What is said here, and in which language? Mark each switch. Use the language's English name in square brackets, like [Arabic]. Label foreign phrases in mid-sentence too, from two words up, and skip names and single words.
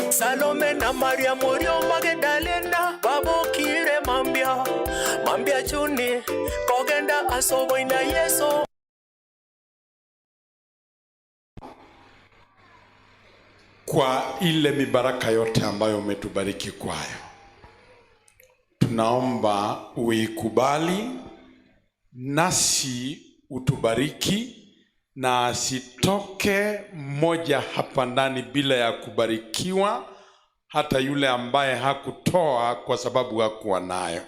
[Gusii] Salome na Maria Morio Magdalena babokire mambia chuni kogenda asobo ina Yesu. [Swahili] Kwa ile mibaraka yote ambayo umetubariki kwayo, tunaomba uikubali, nasi utubariki, na asitoke mmoja hapa ndani bila ya kubarikiwa, hata yule ambaye hakutoa kwa sababu hakuwa nayo.